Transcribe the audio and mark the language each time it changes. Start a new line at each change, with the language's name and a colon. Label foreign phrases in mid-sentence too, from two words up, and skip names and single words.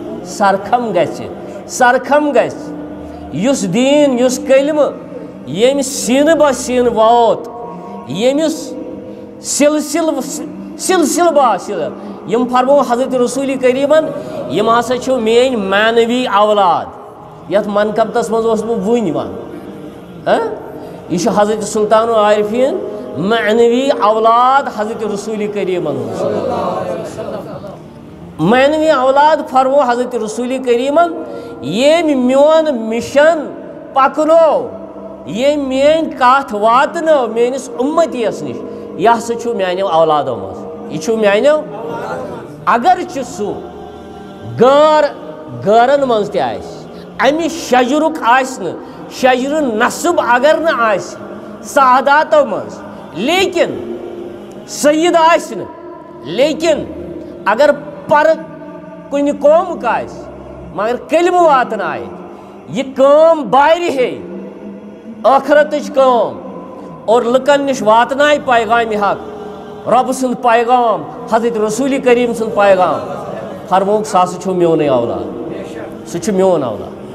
Kashmiri: سرخم گژھِ یُس دیٖن یُس کلمہٕ ییٚمہِ سیٖنہٕ بہ سیٖنہٕ ووت ییٚمِس سلسلہٕ باسہِ یِم فرمو حضرت رسوٗلِ کریٖمن یِم ہسا چھِو میٲنۍ معنوی اولاد یتھ منقبتس منٛز اوس بہٕ وُنۍ ونان یہ حضرت سلطان العارفین معنوی اولاد حضرت رسول کریمن معنوی اولاد فرمو حضرت رسول کریمن یم میون مشن پکنو یم مین کت واتنو میانس امتیس نش یہ ہسا چھُ میانیو اولادو منٛز یہ چھُ میانیو اگرچہ سُہ غٲرن منٛز تہِ آسہِ امہِ شجرُک آسہِ نہٕ شجر نصب اگر نہ آسہِ سعاداتو منٛز لیکن سید آسہِ نہٕ لیکن اگر پر کُنہِ قومُک آسہِ مگر کلمہٕ واتنایہِ یہِ کٲم بارِ ہے ٲخرتٕچ کٲم اور لُکن نِش واتنایہِ پیغامِ حق رۄبہٕ سُنٛد پیغام حضرت رسول کریم سُنٛد پیغام فرمووُکھ سُہ ہسا چھُ میونُے اولاد سُہ چھُ میون اولاد